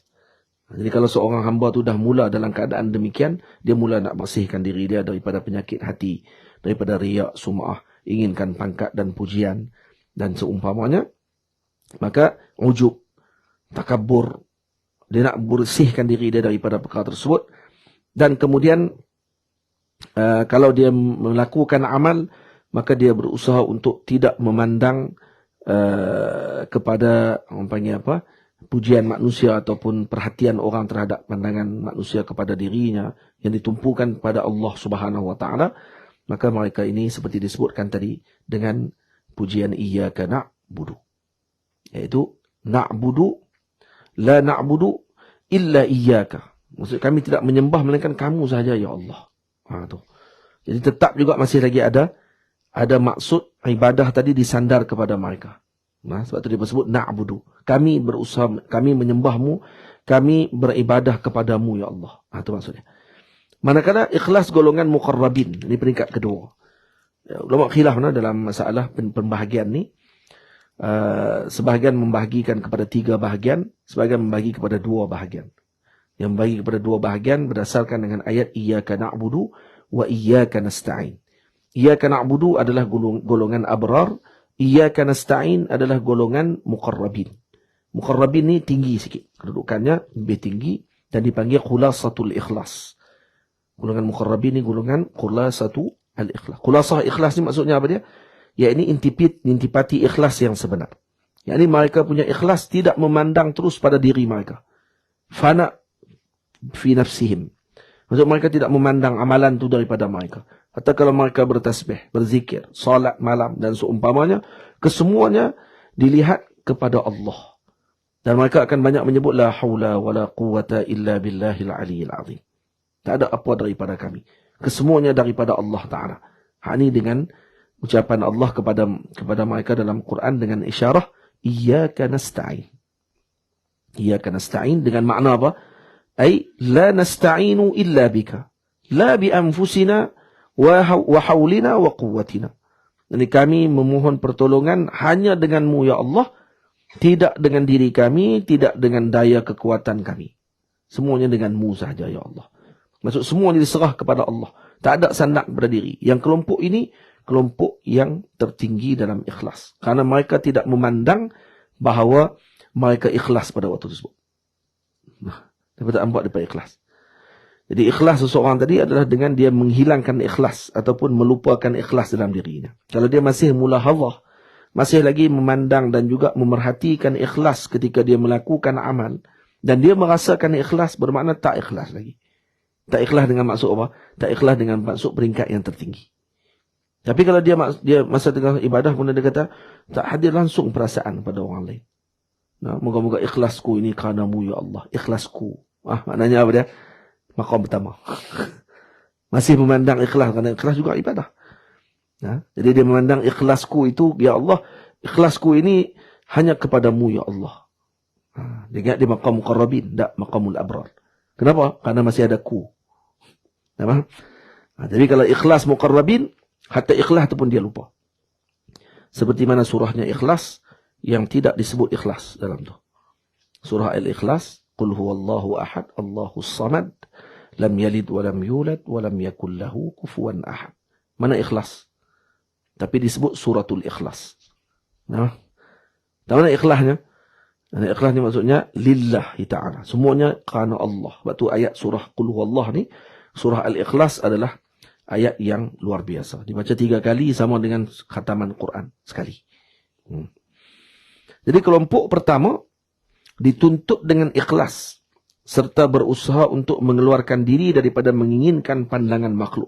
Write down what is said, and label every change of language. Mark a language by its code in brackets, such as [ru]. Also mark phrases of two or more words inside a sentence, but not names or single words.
[ms] Jadi kalau seorang hamba tu dah mula dalam keadaan demikian, dia mula nak bersihkan diri dia daripada penyakit hati, daripada riak, sum'ah, inginkan pangkat dan pujian dan seumpamanya, maka ujub, takabur, dia nak bersihkan diri dia daripada perkara tersebut. Dan kemudian kalau dia melakukan amal, maka dia berusaha untuk tidak memandang kepada orang panggil apa, pujian manusia ataupun perhatian orang terhadap pandangan manusia kepada dirinya yang ditumpukan pada [ar] الله سبحانه وتعالى. [ms] Maka mereka ini seperti disebutkan tadi dengan pujian [ar] إياك نعبد, [ms] iaitu [ar] نعبد لا نعبد إلا إياك. [ms] Maksud kami tidak menyembah melainkan kamu sahaja [ar] يا الله. [ms] Tu. Jadi tetap juga masih lagi ada maksud ibadah tadi disandar kepada mereka. Nah, sebab itu dia disebut na'budu. Kami berusaha, kami menyembahmu, kami beribadah kepadamu [ar] يا الله. [ms] Itu maksudnya. Manakala ikhlas golongan muqarrabin, ini peringkat kedua. Ulama khilaf dalam masalah pembahagian ni. Sebahagian membahagikan kepada 3 bahagian, sebahagian membagi kepada 2 bahagian. Yang membagi kepada 2 bahagian berdasarkan dengan ayat [ar] إياك نعبد وإياك نستعين. إياك نعبد [ms] adalah golongan abrar, [ar] إياك نستعين [ms] adalah golongan muqarrabin. Muqarrabin ni tinggi sikit, kedudukannya lebih tinggi dan dipanggil [ar] خلاصة الإخلاص. [ms] Golongan muqarrabin ni golongan [ar] خلاصة الإخلاص. خلاصة إخلاص [ms] ni maksudnya apa dia? Ya, ini intipati ikhlas yang sebenar. Yakni mereka punya ikhlas tidak memandang terus pada diri mereka. [ar] فناء في أنفسهم. [ms] Maksud mereka tidak memandang amalan itu daripada mereka. Atau kalau mereka bertasbih, berzikir, salat malam dan seumpamanya, kesemuanya dilihat kepada Allah. Dan mereka akan banyak menyebut [ar] لا حول ولا قوة إلا بالله العلي العظيم. [ms] Tak ada apa daripada kami. Kesemuanya daripada [ar] الله تعالى. [ms] Ini dengan ucapan Allah kepada mereka dalam Quran dengan isyarah [ar] إياك نستعين. إياك نستعين [ms] dengan makna apa? [ar] أي لا نستعين إلا بك. لا بأنفسنا وحولنا وقوتنا. [ms] Jadi kami memohon pertolongan hanya denganmu [ar] يا الله, [ms] tidak dengan diri kami, tidak dengan daya kekuatan kami. Semuanya denganmu sahaja [ar] يا الله. [ms] Maksud semuanya diserah kepada Allah. Tak ada sandak pada diri. Yang kelompok ini kelompok yang tertinggi dalam ikhlas. Karena mereka tidak memandang bahawa mereka ikhlas pada waktu tersebut. Nah, dapat nampak daripada ikhlas. Jadi ikhlas seseorang tadi adalah dengan dia menghilangkan ikhlas ataupun melupakan ikhlas dalam dirinya. Kalau dia masih mulahadhah, masih lagi memandang dan juga memerhatikan ikhlas ketika dia melakukan amal, dan dia merasakan ikhlas, bermakna tak ikhlas lagi. Tak ikhlas dengan maksud apa? Tak ikhlas dengan maksud peringkat yang tertinggi. Tapi kalau dia masa tengah ibadah pun dia kata, tak hadir langsung perasaan pada orang lain. Nah, moga-moga ikhlasku ini kerana-Mu [ar] يا الله. [ms] Ikhlasku. Maknanya apa dia? Maqam pertama. Masih memandang ikhlas, kerana ikhlas juga ibadah. Nah, jadi dia memandang ikhlasku itu, [ar] يا الله, [ms] ikhlasku ini hanya kepadamu [ar] يا الله. [ms] Dia ingat dia [ar] مقام مقربين, [ms] tak [ar] مقام الأبرار. [ms] Kenapa? Karena masih ada ku. Jadi kalau ikhlas muqarrabin, hatta ikhlas itu pun dia lupa. Seperti mana surahnya ikhlas yang tidak disebut ikhlas dalam tu. Surah Al-Ikhlas, [ar] قل هو الله أحد، الله الصمد، لم يلد ولم يولد ولم يكن له كفوا أحد. [ms] Mana ikhlas? Tapi disebut [ar] سورة الإخلاص. [ms] Nah, tahu mana ikhlasnya? Dan ikhlas ni maksudnya [ar] لله تعالى. [ms] Semuanya kerana Allah. Sebab tu ayat surah [ar] قل هو الله [ms] ni, surah Al-Ikhlas adalah ayat yang luar biasa. Dibaca 3 kali sama dengan khataman Quran sekali. Jadi kelompok pertama dituntut dengan ikhlas serta berusaha untuk mengeluarkan diri daripada menginginkan pandangan makhluk.